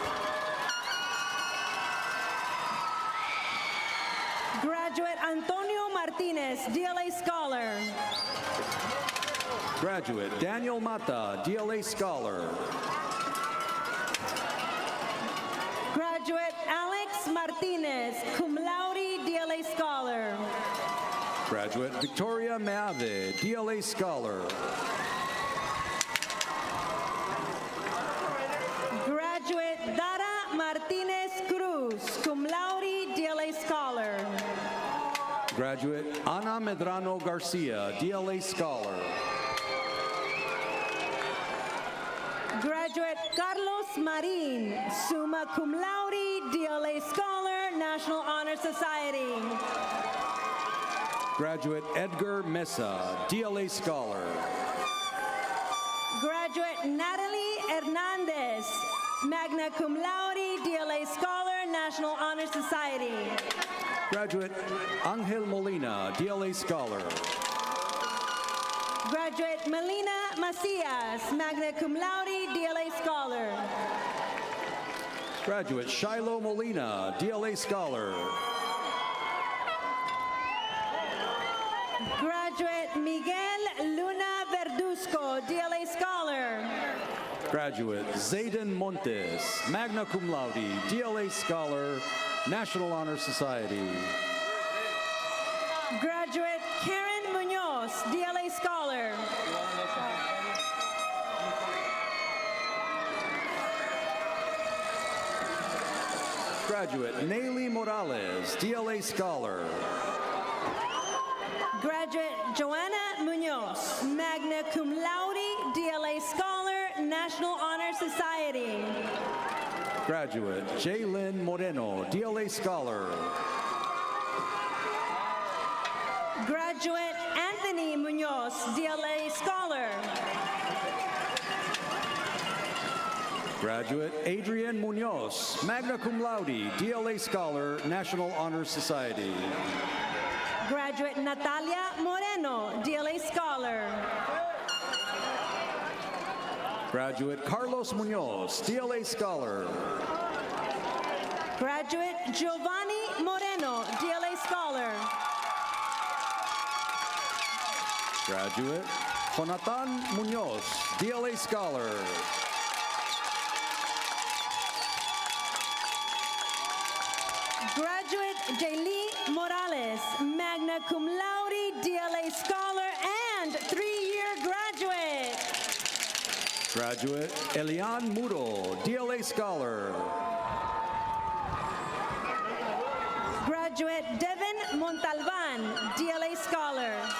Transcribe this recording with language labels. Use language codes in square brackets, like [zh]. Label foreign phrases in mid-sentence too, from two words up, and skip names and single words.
[en] Graduate Antonio Martinez, DLA Scholar. Graduate Daniel Mata, DLA Scholar. Graduate Alex Martinez, [la] cum laude, [en] DLA Scholar. Graduate Victoria Meave, DLA Scholar. Graduate Dara Martinez Cruz, [la] cum laude, [en] DLA Scholar. Graduate Ana Medrano Garcia, DLA Scholar. Graduate Carlos Marin, [la] summa cum laude, [en] DLA Scholar, National Honor Society. Graduate Edgar Mesa, DLA Scholar. Graduate Natalie Hernandez, [la] magna cum laude, [en] DLA Scholar, National Honor Society. Graduate Angel Molina, DLA Scholar. Graduate Melina Macias, [la] magna cum laude, [en] DLA Scholar. Graduate Shiloh Molina, DLA Scholar. Graduate Miguel Luna Verduzco, DLA Scholar. Graduate Zayden Montes, [la] magna cum laude, [en] DLA Scholar, National Honor Society. Graduate Karen Munoz, DLA Scholar. Graduate Nayli Morales, DLA Scholar. Graduate Joanna Munoz, [la] magna cum laude, [en] DLA Scholar, National Honor Society. Graduate Jaylyn Moreno, DLA Scholar. Graduate Anthony Munoz, DLA Scholar. Graduate Adrian Munoz, [la] magna cum laude, [en] DLA Scholar, National Honor Society. Graduate Natalia Moreno, DLA Scholar. Graduate Carlos Munoz, DLA Scholar. Graduate Giovanni Moreno, DLA Scholar. Graduate Jonathan Munoz, DLA Scholar. Graduate Jaylee Morales, [la] magna cum laude, [en] DLA Scholar, and 3-year graduate. Graduate Elian Muro, DLA Scholar. Graduate Devin Montalban, DLA Scholar.